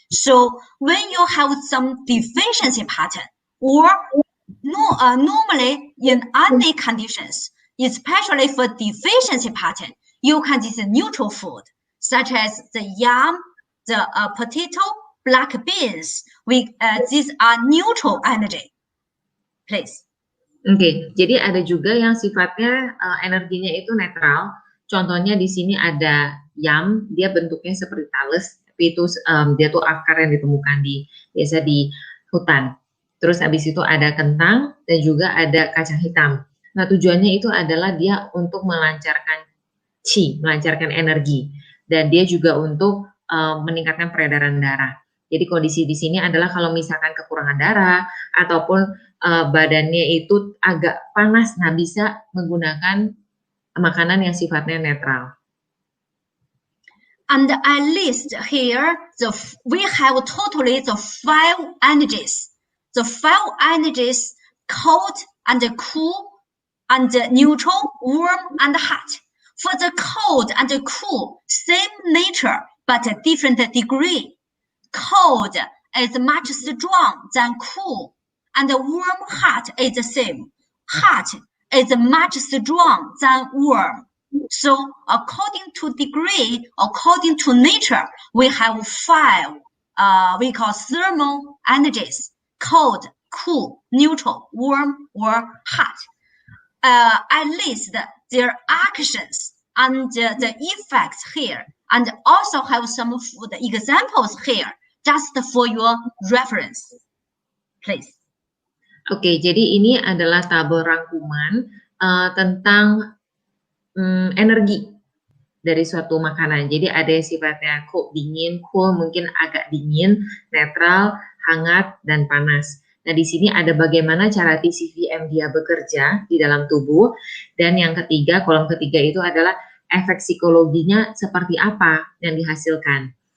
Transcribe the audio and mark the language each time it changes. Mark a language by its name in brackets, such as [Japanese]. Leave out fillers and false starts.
[English] So when you have some deficiency pattern or normally in any conditions, especially for deficiency pattern, you can use a neutral food, such as the yam, the potato, black beans. These are neutral energy. Please. [Indonesian] Oke, jadi ada juga yang sifatnya energinya itu netral. Contohnya di sini ada yam, dia bentuknya seperti talas, tapi itu dia tuh akar yang ditemukan biasa di hutan. Terus habis itu ada kentang dan juga ada kacang hitam. Nah, tujuannya itu adalah dia untuk melancarkan qi, melancarkan energi. Dan dia juga untuk meningkatkan peredaran darah. Jadi kondisi di sini adalah kalau misalkan kekurangan darah ataupun badannya itu agak panas, nah bisa menggunakan makanan yang sifatnya netral. [English] And I list here we have totally the 5 energies. The 5 energies: cold and cool, and neutral, warm and hot. For the cold and the cool, same nature but a different degree. Cold is much strong than cool, and warm hot is the same. Hot is much strong than warm. So according to degree, according to nature, we have 5 we call thermal energies: cold, cool, neutral, warm, or hot. I list their actions and the effects here, and also have some food examples here, just for your reference. Please. [Indonesian] Oke, jadi ini adalah tabel rangkuman tentang energi dari suatu makanan. Jadi ada yang sifatnya dingin, cool mungkin agak dingin, netral, hangat, dan panas. Nah, di sini ada bagaimana cara TCVM dia bekerja di dalam tubuh, dan yang ketiga, kolom ketiga itu adalah efek psikologinya seperti apa yang dihasilkan.